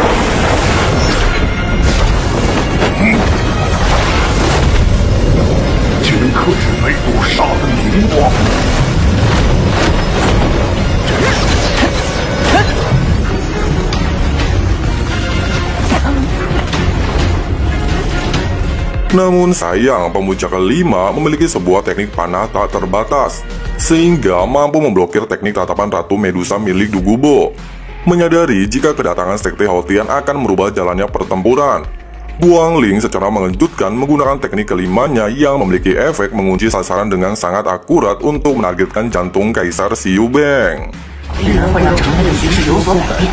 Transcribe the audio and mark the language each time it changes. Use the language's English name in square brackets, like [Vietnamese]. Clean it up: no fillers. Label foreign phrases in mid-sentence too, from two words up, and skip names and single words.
[Chinese] 竟能克制背部杀的灵光。 [Indonesian] Namun sayang, pemuja kelima memiliki sebuah teknik panah tak terbatas, sehingga mampu memblokir teknik tatapan Ratu Medusa milik Du Gubo. Menyadari jika kedatangan Sekte Hotian akan merubah jalannya pertempuran, Guangling secara mengejutkan menggunakan teknik kelimanya yang memiliki efek mengunci sasaran dengan sangat akurat untuk menargetkan jantung Kaisar Xiu Beng. [Chinese] 必然会让场内的局势有所改变。